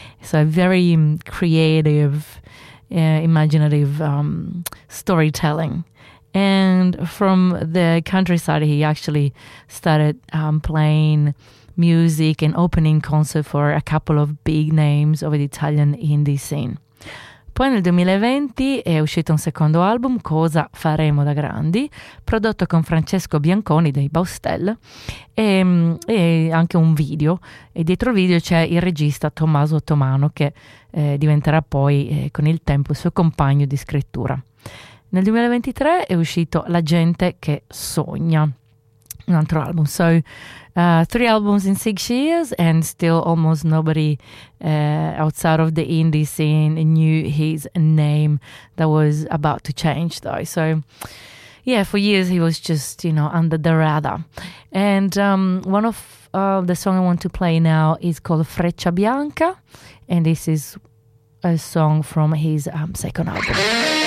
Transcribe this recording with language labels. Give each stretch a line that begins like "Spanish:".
English: So a very creative, imaginative storytelling. And from the countryside, he actually started playing music and opening concerts for a couple of big names of the Italian indie scene.
Italian: Poi nel 2020 è uscito un secondo album, Cosa faremo da grandi, prodotto con Francesco Bianconi dei Baustel, e anche un video. E dietro il video c'è il regista Tommaso Ottomano, che diventerà poi con il tempo il suo compagno di scrittura. Nel 2023 è uscito La gente che sogna, un altro album.
English: So, three albums in 6 years, and still almost nobody outside of the indie scene knew his name. That was about to change, though. So, yeah, for years he was just, you know, under the radar. And one of the songs I want to play now is called Freccia Bianca, and this is a song from his second album.